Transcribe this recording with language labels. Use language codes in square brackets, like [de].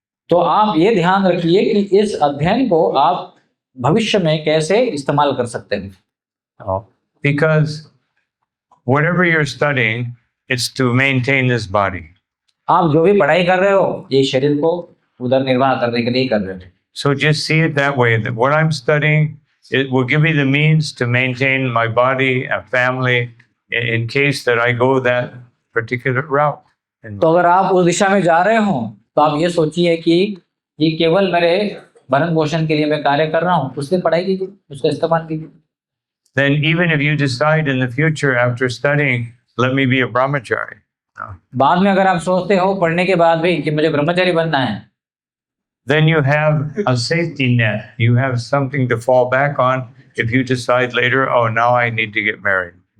[hi] तो आप ये ध्यान रखिए कि इस अध्ययन को आप भविष्य में कैसे इस्तेमाल कर सकते हैं. [en] Because whatever you're studying, it's to maintain this body. [hi] आप जो भी पढ़ाई कर रहे हो ये शरीर को उधर निर्वाह करने के लिए कर रहे हो. [en] So just see it that way, that what I'm studying, it will give me the means to maintain my body and family in case that I go that particular route. And [hi] तो अगर आप उस दिशा में जा रहे हो तो आप ये सोचिए कि ये केवल मेरे भरण पोषण के लिए मैं कार्य कर रहा हूँ, उसकी पढ़ाई कीजिए, उसका इस्तेमाल कीजिए। [en] then even if you decide in the future after studying, let me be a brahmachari. [hi] बाद में अगर आप सोचते हो पढ़ने के बाद भी कि मुझे ब्रह्मचारी बनना है, [en] Then you have a safety net. You have something to fall back on if you decide later, oh, now I need to get married.